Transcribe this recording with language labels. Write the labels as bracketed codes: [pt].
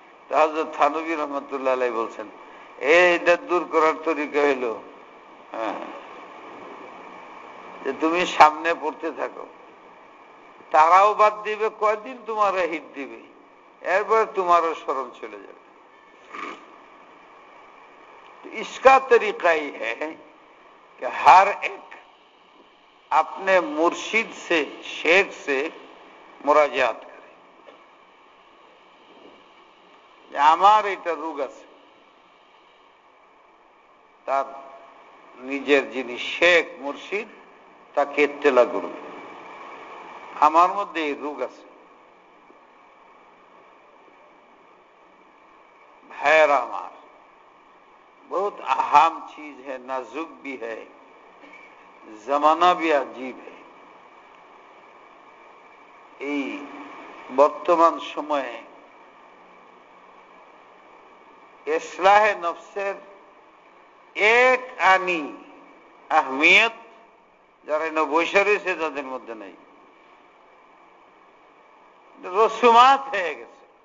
[bn] হযরত থানভী রহমাতুল্লাহ আলাইহি বলছেন, এইটা দূর করার তরিকা হইল যে তুমি সামনে পড়তে থাকো, তারাও বাদ দিবে, কয়দিন তোমার হিট দিবে, এরপর তোমারও স্মরণ चले যাবে। [hi] तो इसका तरीका ही है कि हर एक अपने मुर्शिद से, शेख से मुराजात करे। [bn] আমার এটা রোগ আছে, তার নিজের যিনি শেখ মুর্শিদ তাকে ইত্তেলা করবে, আমার মধ্যে এই রোগ আছে। [hi] भाईरा हमार बहुत अहम चीज है, नाजुक भी है, जमाना भी अजीब है। [bn] এই বর্তমান সময়ে ইসলাহে নফসের এক আনি আহমিয়ত যারা বসে রয়েছে তাদের মধ্যে নেই, রসুমাত হয়ে গেছে।